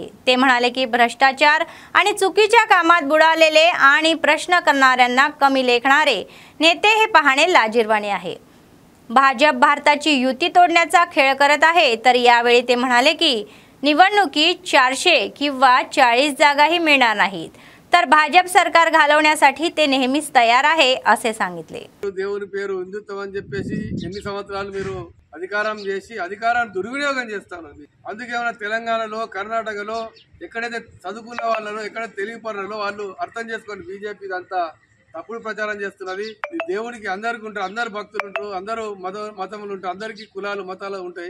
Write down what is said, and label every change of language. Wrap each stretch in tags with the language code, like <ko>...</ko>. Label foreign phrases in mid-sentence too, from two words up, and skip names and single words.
<mr>ते म्हणाले की भ्रष्टाचार आणि चुकीच्या कामात बुडालेले आणि प्रश्न करणाऱ्यांना कमी लेखणारे नेते हे पाहणे लाजिरवाणे आहे। भाजप भारताची युती तोडण्याचा खेळ करत आहे। तर यावेळी ते म्हणाले की निवडणुकीत 400 किंवा 40 जागाही मिळणार नाहीत, तर भाजप सरकार घालवण्यासाठी ते नेहमीच तयार आहे असे सांगितले।</mr> <te>దేవుని పేరు హిందుత్వం అని చెప్పేసి ఎన్ని సంవత్సరాలు మీరు అధికారం చేసి అధికారాన్ని దుర్వినియోగం చేస్తున్నారు। అందుకే మన తెలంగాణలో కర్ణాటకలో ఎక్కడైతే చదువుకున్న వాళ్ళలో ఎక్కడైతే తెలియపరలో వాళ్ళు అర్థం చేసుకొని బీజేపీ ఇదంతా తప్పుడు ప్రచారం చేస్తున్నది। దేవుడికి అందరికి ఉంటారు, అందరు భక్తులు ఉంటారు, అందరూ మతములు ఉంటారు, అందరికీ కులాలు మతాలు ఉంటాయి।</te>